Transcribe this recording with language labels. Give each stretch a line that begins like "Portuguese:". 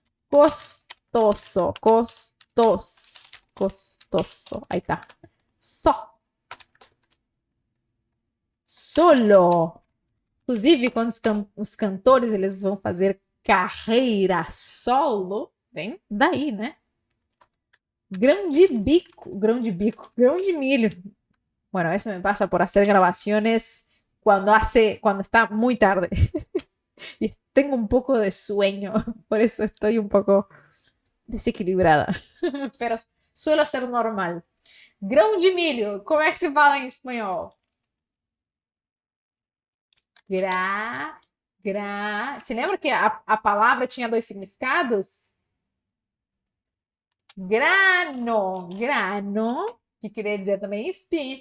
Portuguese: Gostoso, gostoso, gostoso. Aí tá. Só.
Spanish: Solo.
Portuguese: Inclusive, quando os cantores eles vão fazer carreira solo, vem daí, né? Grão de bico, grão de bico, grão de milho.
Spanish: Bueno, eso me pasa por hacer grabaciones cuando está muy tarde. Y tengo un poco de sueño, por eso estoy un poco desequilibrada. Pero suelo ser normal.
Portuguese: Grão de milho, como é que se fala em espanhol? Te lembra que a palavra tinha dois significados? Grano, que queria dizer também espinho.